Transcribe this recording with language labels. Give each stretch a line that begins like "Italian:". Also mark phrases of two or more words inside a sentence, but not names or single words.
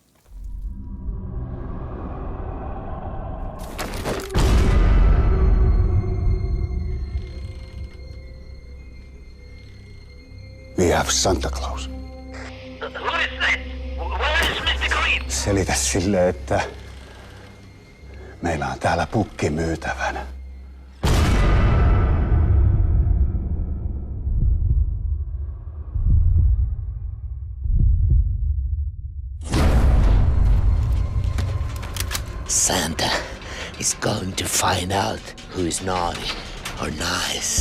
English: We have Santa Claus. Who is that? Where is Mr. Green?
Finnish: Selitä sille, että meillä on täällä pukki myytävänä.
English: Santa is going to find out who is naughty or nice.